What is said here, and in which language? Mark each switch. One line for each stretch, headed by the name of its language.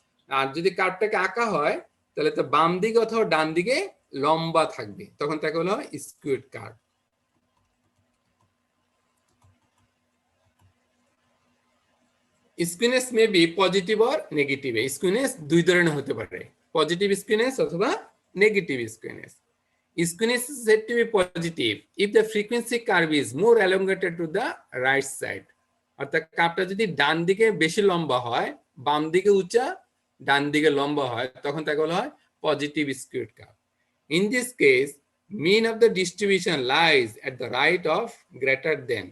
Bangla: আর যদি কার্ভটাকে আঁকা হয় তাহলে তো বাম দিকে অথবা ডান দিকে লম্বা থাকবে, তখন তাকে বলা হয় squid curve. স্কুইনেস may be positive or negative. স্কুইনেস দুই ধরনের হতে পারে, পজিটিভ স্কুইনেস অথবা negative স্কুইনেস।
English: Skewness is said to be positive if the frequency curve is more elongated to the right side.
Bangla: অর্থাৎ কার্ভটা যদি ডান দিকে বেশি লম্বা হয়, বাম দিকে উঁচা, ডান দিকে লম্বা হয়, তখন তাকে বলা হয় positive skewed curve.
English: In this case, mean of the distribution lies at the right of greater than.